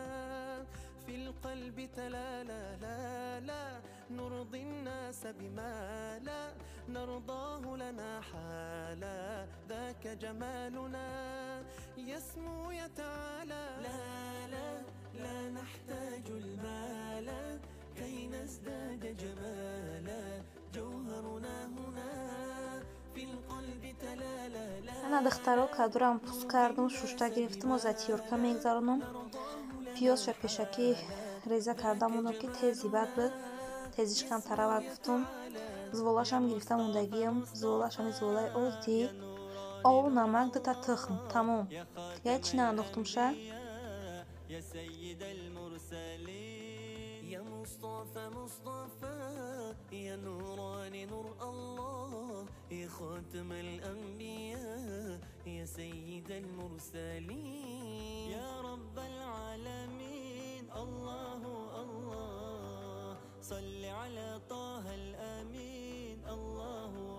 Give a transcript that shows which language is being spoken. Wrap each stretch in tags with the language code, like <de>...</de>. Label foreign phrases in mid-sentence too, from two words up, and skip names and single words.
<ar>في القلب تلالا لا لا نرضي الناس بما لا نرضاه لنا حالا ذاك جمالنا يسمو يتعالى لا لا لا نحتاج المال كي نزداد جمالا جوهرنا هنا في القلب تلالا</ar> <tg>ана духтаро кадурам пуст кардам, шушта гирифтам ва затиёрка мегзаронам. пиёзша пешакӣ реза кардам, оно ки тез зибад буд, тезиш камтара ва гуфтум зволашам гирифтам, мондагиям зволашам зволаи оддӣ, ову намак дута тухм тамом. Дигар чӣ наандохтум ша.</tg> <ar>يا سيد المرسلين يا مصطفى مصطفى يا نوران نور الله يا خاتم الأنبياء يا سيد المرسلين يا رب العالمين الله الله صل على طه الأمين الله</ar>